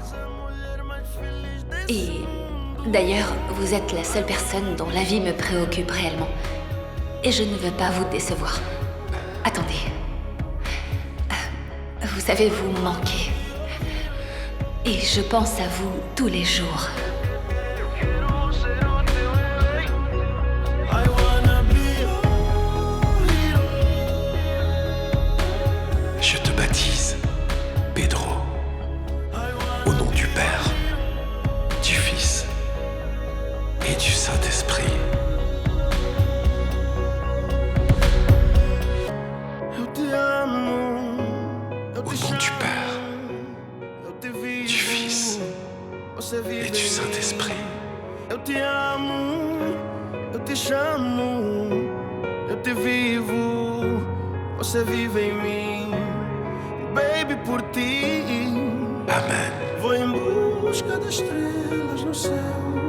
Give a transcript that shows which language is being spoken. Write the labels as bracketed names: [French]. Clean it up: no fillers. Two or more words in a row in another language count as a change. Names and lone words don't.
[French] Et d'ailleurs, vous êtes la seule personne dont la vie me préoccupe réellement. Et je ne veux pas vous décevoir. Attendez. Vous savez, vous me manquez. Et je pense à vous tous les jours. [English] I wanna be [French] Je te baptise, Pedro, au nom du Père, du Fils et du Saint-Esprit. [Portuguese] Eu te amo. Eu [French] Au [Portuguese] te [French] nom du Père, [Portuguese] eu te vivo. [French] du Fils [Portuguese] Você vive [French] et du [Portuguese] em [French] Saint-Esprit. [Portuguese] mim. Eu te amo. Eu te chamo. Eu te vivo. Você vive em mim. Baby, por ti. [French] Amen. [Portuguese] Vou em busca das estrelas no céu.